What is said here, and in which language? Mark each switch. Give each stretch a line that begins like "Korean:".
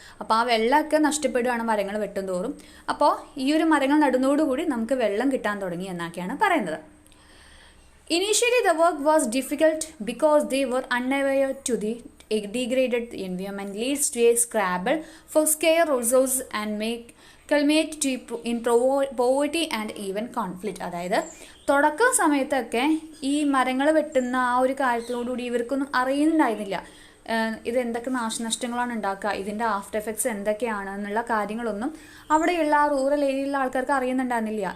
Malayalam: അപ്പോൾ ആ വെള്ളമൊക്കെ നഷ്ടപ്പെടുകയാണ് മരങ്ങൾ വെട്ടും തോറും. അപ്പോൾ ഈ ഒരു മരങ്ങൾ നടുന്നതോടുകൂടി നമുക്ക് വെള്ളം കിട്ടാൻ തുടങ്ങി എന്നൊക്കെയാണ് പറയുന്നത്.
English: Initially the work was difficult because they were unaware to the degraded environment leads to a scramble for scarce resources and make culminate to in poverty and even conflict.
Malayalam: അതായത് തുടക്ക സമയത്തൊക്കെ ഈ മരങ്ങൾ വെട്ടുന്ന ആ ഒരു കാര്യത്തോടുകൂടി ഇവർക്കൊന്നും അറിയുന്നുണ്ടായിരുന്നില്ല ഇത് എന്തൊക്കെ നാശനഷ്ടങ്ങളാണ് ഉണ്ടാക്കുക, ഇതിൻ്റെ ആഫ്റ്റർ എഫക്ട്സ് എന്തൊക്കെയാണ് എന്നുള്ള കാര്യങ്ങളൊന്നും അവിടെയുള്ള ആ റൂറൽ ഏരിയയിലുള്ള ആൾക്കാർക്ക് അറിയുന്നുണ്ടായിരുന്നില്ല.